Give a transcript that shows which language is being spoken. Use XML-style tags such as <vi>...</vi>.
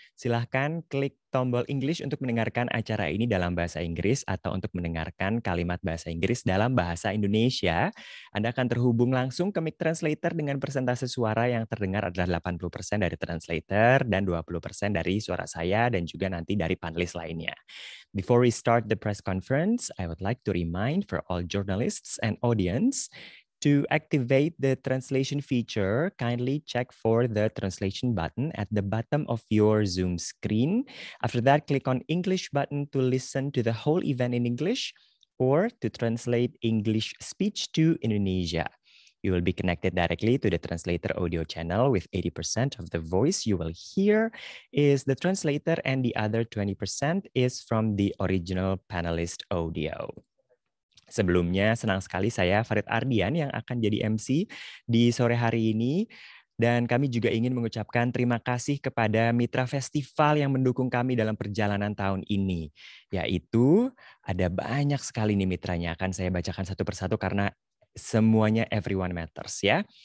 <id>Silahkan klik tombol English untuk mendengarkan acara ini dalam bahasa Inggris atau untuk mendengarkan kalimat bahasa Inggris dalam bahasa Indonesia. Anda akan terhubung langsung ke mic translator dengan persentase suara yang terdengar adalah 80% dari translator dan 20% dari suara saya dan juga nanti dari panelis lainnya.</id> <en>Before we start the press conference, I would like to remind for all journalists and audience to activate the translation feature, kindly check for the translation button at the bottom of your Zoom screen. After that, click on English button to listen to the whole event in English or to translate English speech to Indonesia. You will be connected directly to the translator audio channel with 80% of the voice you will hear is the translator and the other 20% is from the original panelist audio.</en> <id>Sebelumnya, senang sekali saya Farid Ardian yang akan jadi MC di sore hari ini. Dan kami juga ingin mengucapkan terima kasih kepada mitra festival yang mendukung kami dalam perjalanan tahun ini. Yaitu ada banyak sekali nih mitranya. Akan saya bacakan satu persatu karena semuanya</id> <en>everyone matters</en> <id>ya.</id>